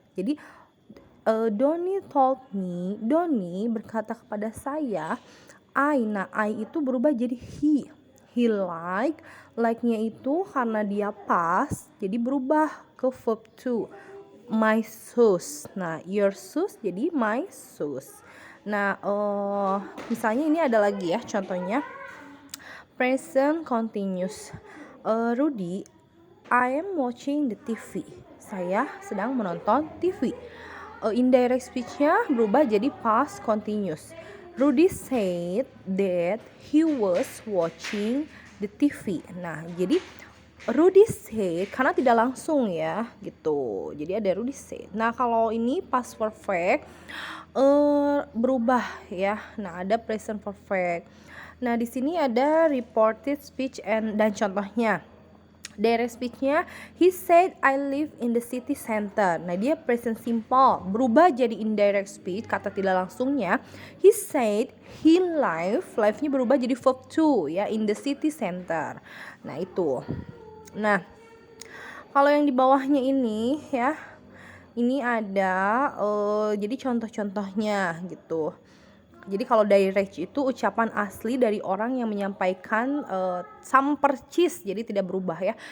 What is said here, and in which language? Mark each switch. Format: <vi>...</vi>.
<id>Jadi</id> <en>Doni told me,</en> <id>Doni berkata kepada saya, nah I itu berubah jadi he. He like-nya itu karena dia past, jadi berubah ke verb to.</id> <en>My shoes. Nah, your shoes jadi my shoes.</en> <id>Nah, misalnya ini ada lagi ya contohnya.</id> <en>Present continuous. Rudy, I am watching the TV.</en> <id>Saya sedang menonton TV. Indirect speech-nya berubah jadi past continuous.</id> <en>Rudy said that he was watching the TV.</en> <id>Nah, jadi</id> <en>Rudy said</en> <id>karena tidak langsung ya gitu. Jadi ada</id> <en>Rudy said.</en> <id>Nah, kalau ini past perfect berubah ya. Nah, ada present perfect. Nah, di sini ada reported speech dan contohnya.</id> <en>Direct speech-nya, he said I live in the city center.</en> <id>Nah, dia present simple, berubah jadi indirect speech, kata tidak langsungnya.</id> <en>He said he live-nya</en> <id>berubah jadi</id> <en>verb to ya, in the city center.</en> <id>Nah, itu. Nah, kalau yang di bawahnya ini ya, ini ada jadi contoh-contohnya gitu. Jadi kalau direct itu ucapan asli dari orang yang menyampaikan some percis, jadi tidak berubah ya.</id>